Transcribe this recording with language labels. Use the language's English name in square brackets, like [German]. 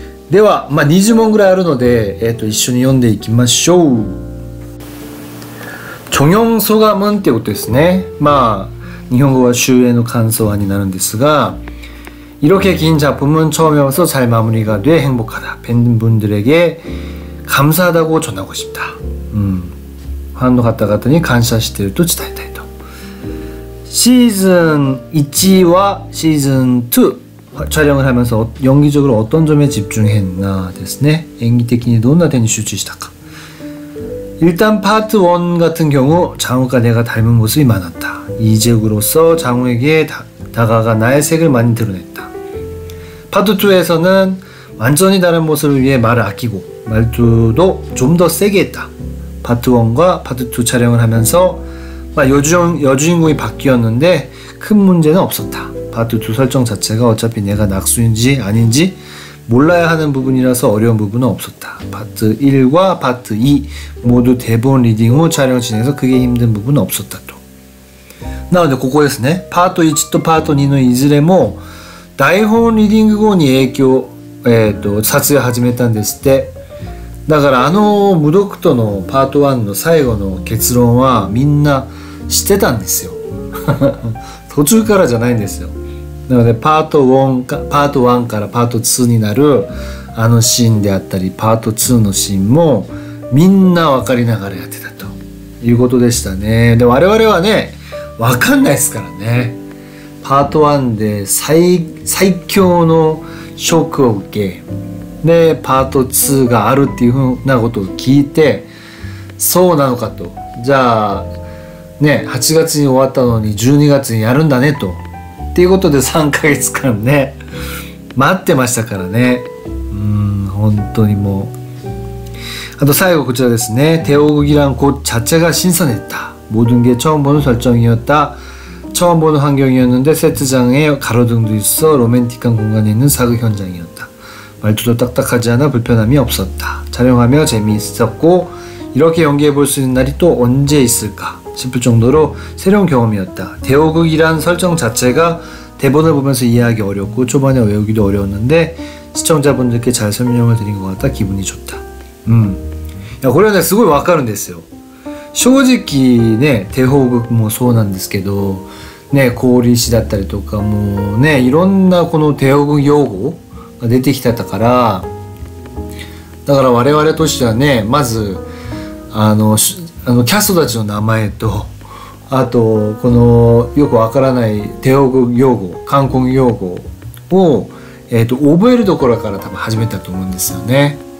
[Japanese] では、まあ、20問ぐらいあるので、一緒に読んでいきましょう。 [Korean] 종영 소감은 [Japanese] ってことですね。まあ日本語は終演の感想案になるんですが、 [Korean] 이렇게 긴 작품은 처음이어서 잘 마무리가 돼 행복하다. 팬분들에게 감사하다고 전하고 싶다. [Japanese] ファンの方々に感謝していると伝えたいと。 [Korean] シーズン1와シーズン2 촬영을 하면서 연기적으로 어떤 점에 집중했나 [Japanese] ですね。演技的にどんな点に集中したか。 [Korean] 일단 파트 1 같은 경우 장우가 내가 닮은 모습이 많았다. 이재욱으로서 장우에게 다가가 나의 색을 많이 드러냈다. 파트 2에서는 완전히 다른 모습을 위해 말을 아끼고 말투도 좀 더 세게 했다. 파트 1과 파트 2 촬영을 하면서 여주인공이 바뀌었는데 큰 문제는 없었다. 파트 2 설정 자체가 어차피 내가 낙수인지 아닌지 몰라야 하는 부분이라서 어려운 부분은 없었다. 파트 1과 파트 2 모두 대본 리딩 후 촬영 진행해서 크게 힘든 부분은 없었다. [Japanese] 또. なのでここですね。パート1とパート2のいずれも台本リディング後に影響、撮影始めたんですって。だから無毒とのパート1の最後の結論はみんな知ってたんですよ。途中からじゃないんですよ。なのでパート1からパート2になるシーンであったり、パート2のシーンもみんな分かりながらやってたということでしたね。で我々はね分かんないですからね。パート1で最強のショックを受けでパート2があるっていうふうなことを聞いて、そうなのかと、じゃあね8月に終わったのに12月にやるんだねとっていうことで3ヶ月間ね待ってましたからね。本当にもう。あと最後こちらですね。 [Korean] 대호극이란 곳 자체가 신선했다. 모든 게 처음 보는 설정이었다. 처음 보는 환경이었는데 세트장에 가로등도 있어 로맨틱한 공간에 있는 사극 현장이었다. 말투도 딱딱하지 않아 불편함이 없었다. 촬영하며 재미있었고 이렇게 연기해 볼 수 있는 날이 또 언제 있을까 싶을 정도로 새로운 경험이었다. 대호극이란 설정 자체가 대본을 보면서 이해하기 어렵고 초반에 외우기도 어려웠는데 시청자분들께 잘 설명을 드린 것 같아 기분이 좋다. [Japanese] これはねすごいわかるんですよ。正直ね帝王劇もそうなんですけどね、氷石だったりとかもうねいろんなこの帝王劇用語が出てきてたから、だから我々としてはねまずキャストたちの名前と、あとこのよくわからない帝王劇用語、冠婚用語を、覚えるところから多分始めたと思うんですよね。